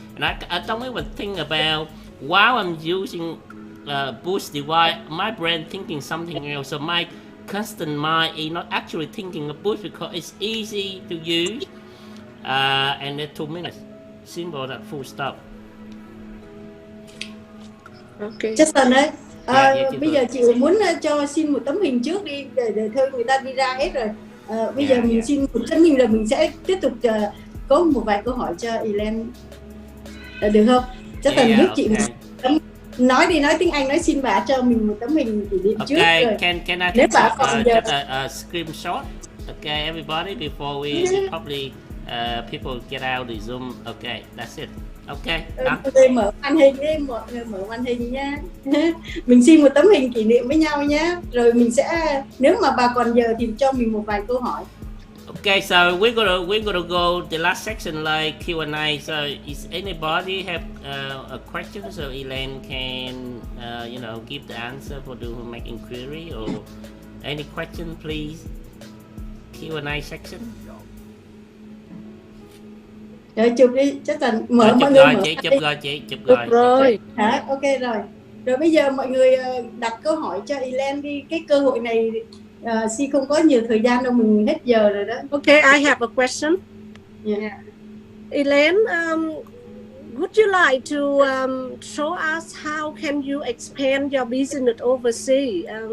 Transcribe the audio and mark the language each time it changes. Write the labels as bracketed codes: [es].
[en] And I don't even think about while I'm using Boost device, my brain thinking something else. So my constant mind is not actually thinking of Boost because it's easy to use, and then 2 minutes. Simple, that full stop. Ok. [vi] Justin ơi, bây giờ chị muốn cho xin một tấm hình trước đi để thôi người ta đi ra hết rồi. Bây giờ mình xin một tấm hình rồi mình sẽ tiếp tục có một vài câu hỏi cho Elaine. Được không? Justin giúp chị một tấm. Nói tiếng Anh, nói xin bà cho mình một tấm hình kỷ niệm trước rồi. [en] Can I [vi] nếu bà [en] take [vi] còn giờ [en] a screenshot? Okay, everybody, before we probably people get out the Zoom. Okay, that's it. Okay, done. [vi] Mở màn hình đi, mọi người mở màn hình nha. Mình xin một tấm hình kỷ niệm với nhau nhé. Rồi mình sẽ, nếu mà bà còn giờ thì cho mình một vài câu hỏi. [en] Okay, so we're gonna go the last section like Q&A. So is anybody have a question so Elaine can give the answer for the make inquiry or any question please? Q&A section. [vi] Rồi chụp đi, chắc là mọi người mở chụp rồi. Hả? Ok rồi. Rồi bây giờ mọi người đặt câu hỏi cho Elaine đi. Cái cơ hội này Si không có nhiều thời gian đâu, mình hết giờ rồi đó. [en] Okay, I have a question. Yeah. Elaine, would you like to show us how can you expand your business overseas?